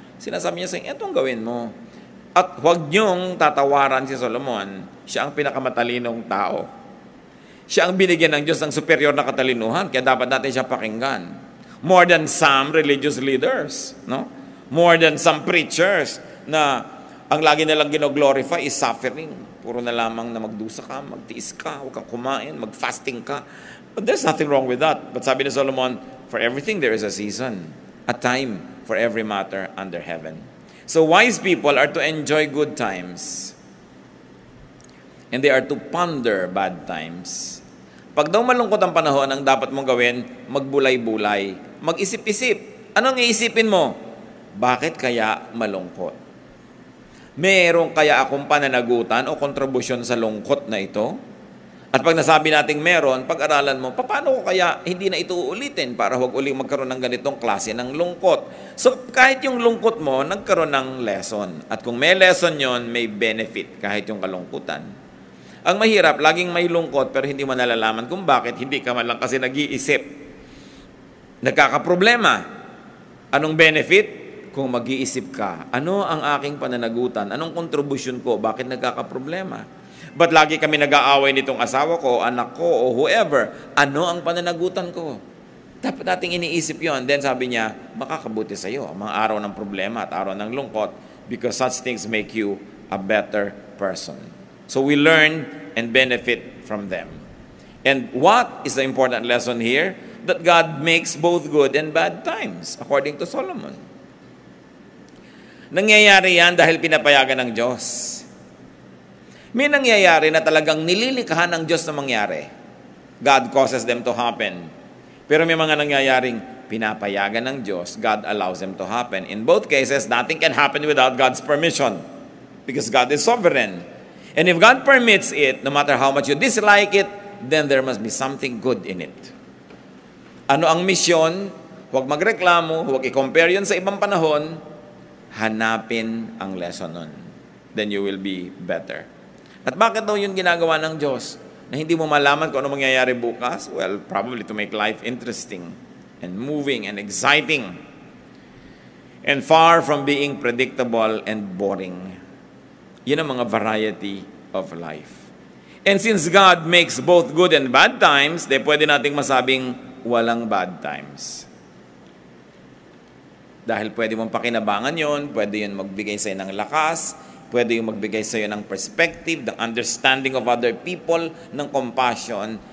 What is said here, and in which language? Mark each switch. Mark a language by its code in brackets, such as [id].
[tl] Sinasabi niya sa inyo, itong gawin mo. At huwag niyong tatawaran si Solomon. Siya ang pinakamatalinong tao. Siya ang binigyan ng Diyos ng superior na katalinuhan, kaya dapat natin siya pakinggan. [en] More than some religious leaders. No? More than some preachers [tl] na ang lagi nilang gino-glorify [en] is suffering. [tl] Puro na lamang na magdusa ka, magtiis ka, huwag kang kumain, mag-fasting ka. [en] But there's nothing wrong with that. But [tl] sabi ni Solomon, [en] for everything there is a season, a time for every matter under heaven. So wise people are to enjoy good times. And they are to ponder bad times. [tl] Pag daw malungkot ang panahon, ang dapat mong gawin, magbulay-bulay, mag-isip-isip. Anong iisipin mo? Bakit kaya malungkot? Meron kaya akong pananagutan o kontribusyon sa lungkot na ito? At pag nasabi nating meron, pag-aralan mo, paano ko kaya hindi na ito uulitin para huwag uling magkaroon ng ganitong klase ng lungkot? So kahit yung lungkot mo, nagkaroon ng lesson. At kung may lesson yon, may benefit kahit yung kalungkutan. Ang mahirap, laging may lungkot pero hindi mo nalalaman kung bakit hindi ka man lang kasi nag-iisip. Nagkakaproblema. Anong benefit? Kung mag-iisip ka, ano ang aking pananagutan? Anong kontribusyon ko? Bakit nagkakaproblema? Ba't lagi kami nag-aaway nitong asawa ko, anak ko, o whoever? Ano ang pananagutan ko? Dapat nating iniisip yon. Then sabi niya, makakabuti sa iyo ang mga araw ng problema at araw ng lungkot [en] because such things make you a better person. So we learn and benefit from them. And what is the important lesson here? That God makes both good and bad times, according to Solomon. [tl] Nangyayari yan dahil pinapayagan ng Diyos. May nangyayari na talagang nililikhahan ng Diyos na mangyari. [en] God causes them to happen. [tl] Pero may mga nangyayaring pinapayagan ng Diyos, [en] God allows them to happen. In both cases, nothing can happen without God's permission because God is sovereign. And if God permits it, no matter how much you dislike it, then there must be something good in it. [tl] Ano ang misyon? Huwag magreklamo, huwag i-compare yun sa ibang panahon, hanapin ang lesson nun. [en] Then you will be better. [tl] At bakit daw yun ginagawa ng Diyos? Na hindi mo malaman kung ano mangyayari bukas? [en] Well, probably to make life interesting and moving and exciting and far from being predictable and boring. [tl] Yun ang mga [en] variety of life. And since God makes both good and bad times, [tl] pwede nating masabing walang [en] bad times. [tl] Dahil pwede mong pakinabangan yon, pwede yun magbigay sa'yo ng lakas, pwede yung magbigay sa'yo ng perspective, ng [en] understanding of other people, [tl] ng compassion.